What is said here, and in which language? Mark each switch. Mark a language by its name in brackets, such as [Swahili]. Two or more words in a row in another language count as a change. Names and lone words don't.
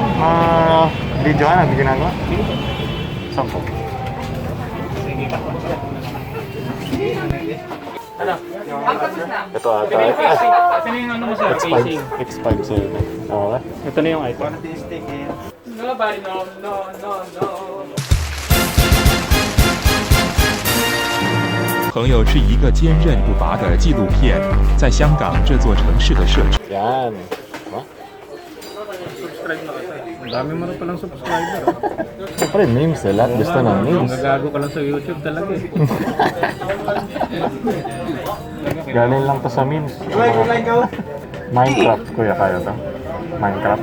[Filipino] Video ka na, hindi ginagawa? Saan po? Sige. Ano? Ito ata. Ito na yung ano mo, sir? X5, Casing. X5 okay. Ito na yung item. [English] Nobody, no. [Chinese] 朋友是一个坚韧不拔的纪录片，在香港这座城市的设置。 [Filipino] Yan. Subscribe na kasi. Ang dami mo na palang subscriber. Siyempre, memes eh. Lahat gusto ng memes. Nagagago ka lang sa YouTube talaga eh. Galing lang to sa memes. Minecraft, kuya, kaya to? Minecraft?